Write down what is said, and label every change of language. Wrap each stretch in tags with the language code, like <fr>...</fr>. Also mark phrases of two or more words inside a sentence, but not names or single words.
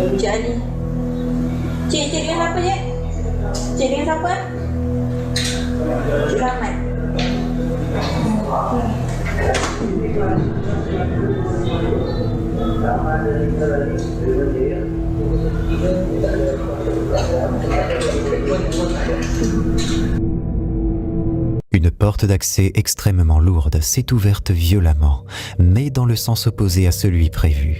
<ms>Ali. Cik dengan siapa je? Cik dengan siapa? Cik Rahmat.</ms> <fr>Une porte d'accès extrêmement lourde s'est ouverte violemment, mais dans le sens opposé à celui prévu.</fr>